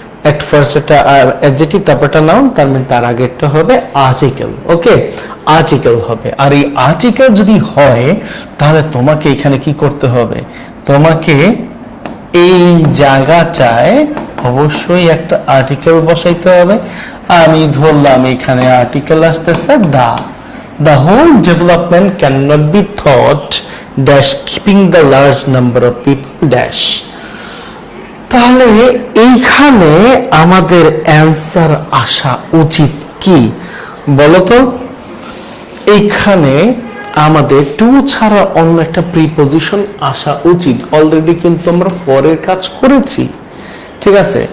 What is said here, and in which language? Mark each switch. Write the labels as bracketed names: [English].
[Bangla] একটা ফার্স্ট একটা অ্যাডজেক্টিভ তারপরটা নাউন, তার মানে তার আগে একটা হবে আর্টিকেল। ওকে, আর্টিকেল হবে। আর এই আর্টিকেল যদি হয় তাহলে তোমাকে এখানে কি করতে হবে, তোমাকে এই জায়গাটায় অবশ্যই একটা আর্টিকেল বসাইতে হবে। আমি ধরলাম এখানে আর্টিকেল আসতেছে [English] the whole development cannot be thought dash keeping the large number of people dash। [Bangla] তাহলে এইখানে আমাদের অ্যান্সার আসা উচিত কি বলতো? এইখানে আমাদের টু ছাড়া অন্য একটা প্রিপজিশন আসা উচিত। অলরেডি কিন্তু আমরা ফরের কাজ করেছি, ঠিক আছে?